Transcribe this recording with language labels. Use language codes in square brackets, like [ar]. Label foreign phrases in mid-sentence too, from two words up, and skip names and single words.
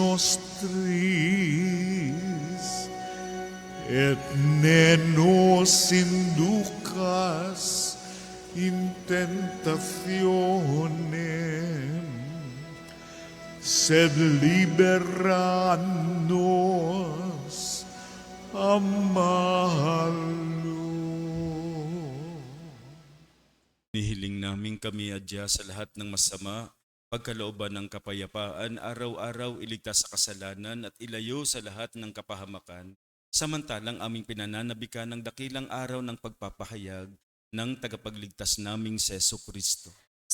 [la] nostris, et ne nos inducas in tentationem, sed libera nos a malo. [tl] Nihiling namin kami adya sa lahat ng masama, pagkalooban ng kapayapaan, araw-araw iligtas sa kasalanan at ilayo sa lahat ng kapahamakan, samantalang aming pinananabikan ng dakilang araw ng pagpapahayag ng tagapagligtas naming Seso Kristo.